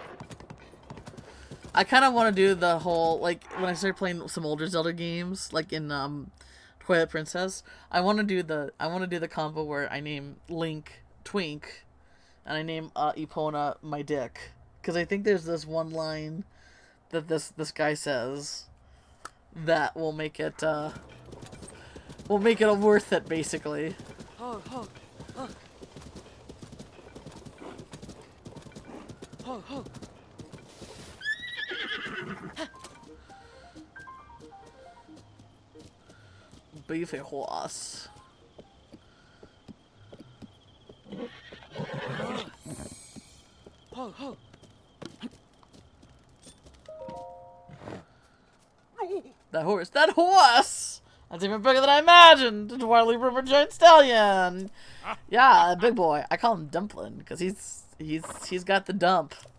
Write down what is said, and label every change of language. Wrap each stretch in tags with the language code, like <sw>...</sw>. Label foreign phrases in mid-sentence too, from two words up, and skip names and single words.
<en>I kind of want to do the whole, like, when I start playing some older Zelda games, like in, Twilight Princess, I want to do the combo where I name Link Twink, and I name Epona my dick, because I think there's this one line that this guy says that will make it worth it, basically. Ho ho. Ho ho. Beefy horse. Ho ho. That horse! That horse! That's even bigger than I imagined! It's Wily River Giant Stallion! Yeah, big boy. I call him Dumpling, because he's got the dump.</en>